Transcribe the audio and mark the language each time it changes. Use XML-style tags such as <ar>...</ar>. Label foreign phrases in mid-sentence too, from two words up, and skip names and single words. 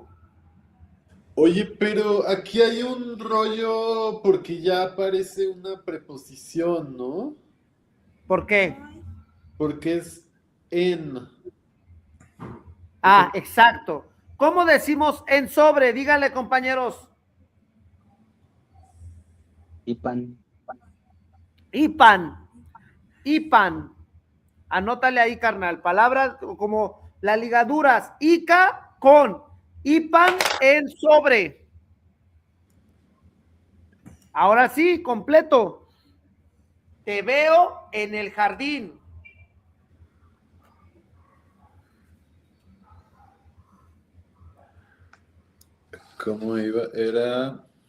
<es>Oye, pero aquí hay un rollo porque ya aparece una preposición, ¿no? ¿Por qué? Ay, Porque es en. Ah, exacto. ¿Cómo decimos en sobre? Díganle, compañeros. Ipan. Ipan. Ipan. Anótale ahí, carnal. Palabras como las ligaduras. Ica con. Ipan en sobre. Ahora sí, completo. Te veo en el jardín. ¿Cómo iba? Era.</es>